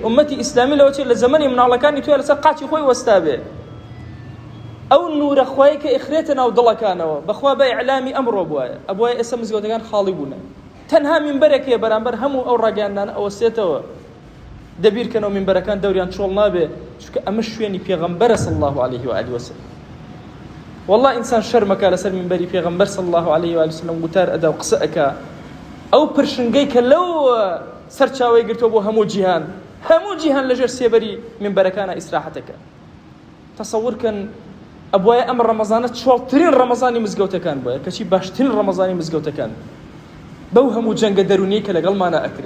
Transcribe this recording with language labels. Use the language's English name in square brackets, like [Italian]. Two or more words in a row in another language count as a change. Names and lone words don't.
[Central Kurdish] ئومەتی ئیسلامی لەوە چێت لە زەمەنی مناڵەکانی توێ لەسەر قاچی خۆی وەستا بێ. ئەو نورە خوای کە ئیخرێتە ناو دڵەکانەوە بەخوا بە ئیعلامی ئەمڕۆ بووایە ئەبوایە ئێستا مزگەوتەکان خاڵی بوونە، تەنها مینبەرێکەیە بەرامبەر هەموو ئەو ڕاگەیاندانە ئەوەسێتەوە دەبیرکەنەوە مینبەرەکان دەوریان چۆڵ نابێ، چونکە ئەمە شوێنی پێغەمبەرە [Arabic] صلی الله عليه وآله وسلم. [Central Kurdish] والله ئینسان شەرمەکە لەسەر مینبەری پێغەمبەر [Arabic] صلی الله عليه وآله وسلم [Central Kurdish] وتار ئەدا و قسە ئەکا ئەو پرشنگەی کە لەو سەرچاوەی گرتووە بۆ هەموو جیهان لەژێر سێبەری مینبەرەکانە ئیسراحەتەکە. تەسەوورکەن ئەبوایە ئەم ڕەمەزانە چۆڵترین ڕەمەزانی مزگەوتەکان بووە، کەچی باشترین ڕەمەزانی مزگەوتەکان بەو هەموو جەنگە دەرونیی کە لەگەڵمانە ئەکرێ.